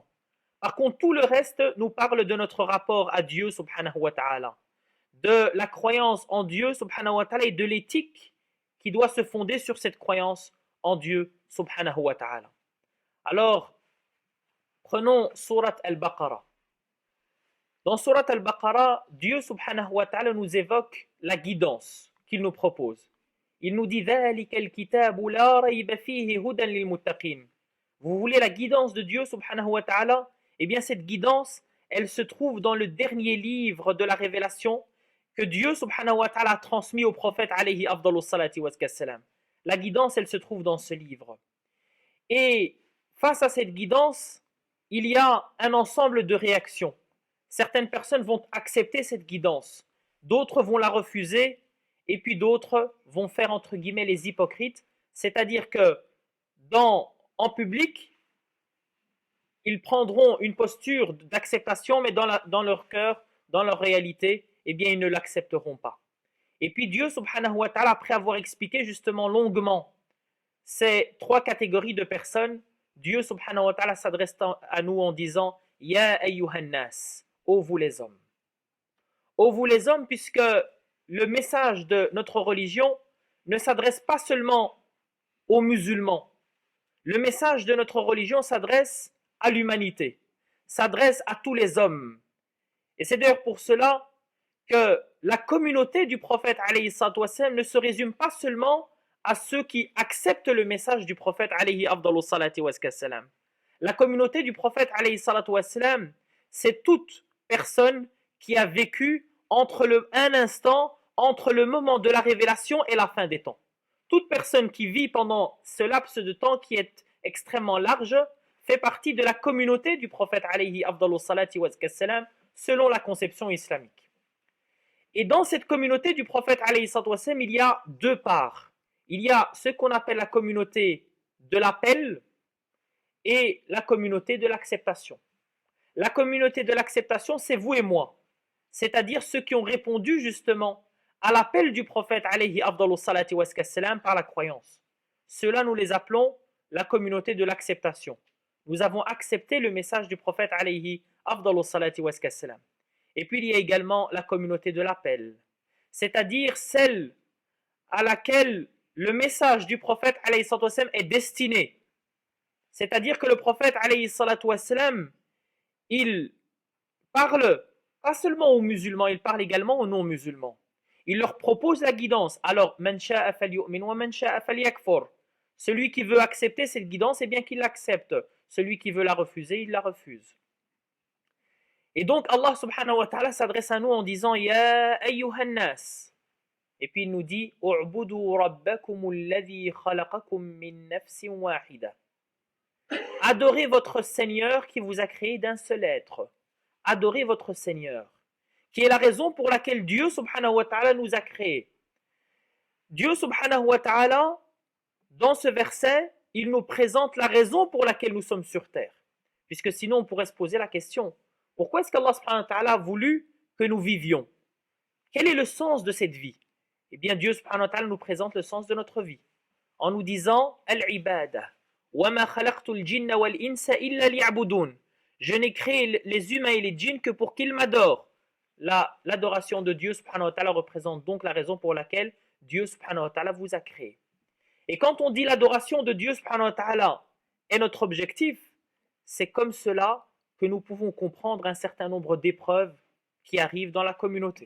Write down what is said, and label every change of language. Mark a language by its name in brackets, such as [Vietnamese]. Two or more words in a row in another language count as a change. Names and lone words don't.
[French] Par contre, tout le reste nous parle de notre rapport à Dieu, [Arabic] سبحانه وتعالى, [French] de la croyance en Dieu, [Arabic] سبحانه وتعالى, [French] et de l'éthique qui doit se fonder sur cette croyance en Dieu, [Arabic] سبحانه وتعالى. [French] Alors, prenons Surat Al-Baqarah. Dans Surat Al-Baqarah, Dieu, [Arabic] سبحانه وتعالى, [French] nous évoque la guidance qu'il nous propose. Il nous dit [Arabic] ذَلِكَ الْكِتَابُ لَا رَيْبَ فِيهِ هُدًى لِلْمُتَّقِينَ. [French] Vous voulez la guidance de Dieu, [Arabic] سبحانه وتعالى? [French] Eh bien, cette guidance, elle se trouve dans le dernier livre de la révélation que Dieu, [Arabic] سبحانه وتعالى, [French] a transmis au prophète, [Arabic] عليه أفضل الصلاة والسلام. [French] La guidance, elle se trouve dans ce livre. Et face à cette guidance, il y a un ensemble de réactions. Certaines personnes vont accepter cette guidance, d'autres vont la refuser, et puis d'autres vont faire entre guillemets les hypocrites, c'est-à-dire que en public, ils prendront une posture d'acceptation, mais dans leur cœur, dans leur réalité, eh bien ils ne l'accepteront pas. Et puis Dieu [Arabic] سبحانه وتعالى, [French] après avoir expliqué justement longuement ces trois catégories de personnes, Dieu [Arabic] سبحانه وتعالى [French] s'adresse à nous en disant [Arabic] يا أيها الناس, [French] ô vous les hommes. Ô vous les hommes, puisque le message de notre religion ne s'adresse pas seulement aux musulmans. Le message de notre religion s'adresse à l'humanité, s'adresse à tous les hommes. Et c'est d'ailleurs pour cela que la communauté du prophète [Arabic] عليه الصلاة والسلام [French] ne se résume pas seulement à ceux qui acceptent le message du prophète [Arabic] عليه أفضل الصلاة والسلام. [French] La communauté du prophète [Arabic] عليه الصلاة والسلام, [French] c'est toute personne qui a vécu un instant entre le moment de la révélation et la fin des temps. Toute personne qui vit pendant ce laps de temps qui est extrêmement large fait partie de la communauté du prophète [Arabic] عليه أفضل الصلاة والسلام [French] selon la conception islamique. Et dans cette communauté du prophète [Arabic] عليه الصلاة والسلام, [French] il y a deux parts. Il y a ce qu'on appelle la communauté de l'appel et la communauté de l'acceptation. La communauté de l'acceptation, c'est vous et moi. C'est-à-dire ceux qui ont répondu justement à l'appel du prophète [Arabic] عليه أفضل الصلاة والسلام [French] par la croyance. Ceux-là, nous les appelons la communauté de l'acceptation. Nous avons accepté le message du prophète [Arabic] عليه أفضل الصلاة والسلام. [French] Et puis il y a également la communauté de l'appel, c'est-à-dire celle à laquelle le message du prophète [Arabic] عليه الصلاة والسلام [French] est destiné. C'est-à-dire que le prophète [Arabic] عليه الصلاة والسلام, [French] il parle pas seulement aux musulmans, il parle également aux non-musulmans. Il leur propose la guidance. Alors, [Arabic] من شاء فليؤمن ومن شاء فليكفر. [French] Celui qui veut accepter cette guidance, eh bien qu'il l'accepte. Celui qui veut la refuser, il la refuse. Et donc Allah [Arabic] سبحانه وتعالى [French] s'adresse à nous en disant [Arabic] يا أيها الناس. [French] Et puis il nous dit [Arabic] اعبدوا ربكم الذي خلقكم من نفس واحدة. [French] Adorez votre Seigneur qui vous a créé d'un seul être. Adorez votre Seigneur, qui est la raison pour laquelle Dieu [Arabic] سبحانه وتعالى [French] nous a créés. Dieu [Arabic] سبحانه وتعالى, [French] dans ce verset, il nous présente la raison pour laquelle nous sommes sur terre. Puisque sinon on pourrait se poser la question, pourquoi est-ce qu'Allah [Arabic] سبحانه وتعالى [French] a voulu que nous vivions? Quel est le sens de cette vie? Eh bien Dieu [Arabic] سبحانه وتعالى [French] nous présente le sens de notre vie en nous disant [Arabic] العبادة وما خلقت الجن والإنس إلا ليعبدون. [French] Je n'ai créé les humains et les djinns que pour qu'ils m'adorent. L'adoration de Dieu [Arabic] سبحانه وتعالى [French] représente donc la raison pour laquelle Dieu [Arabic] سبحانه وتعالى [French] vous a créé. Et quand on dit l'adoration de Dieu [Arabic] سبحانه وتعالى [French] est notre objectif, c'est comme cela que nous pouvons comprendre un certain nombre d'épreuves qui arrivent dans la communauté.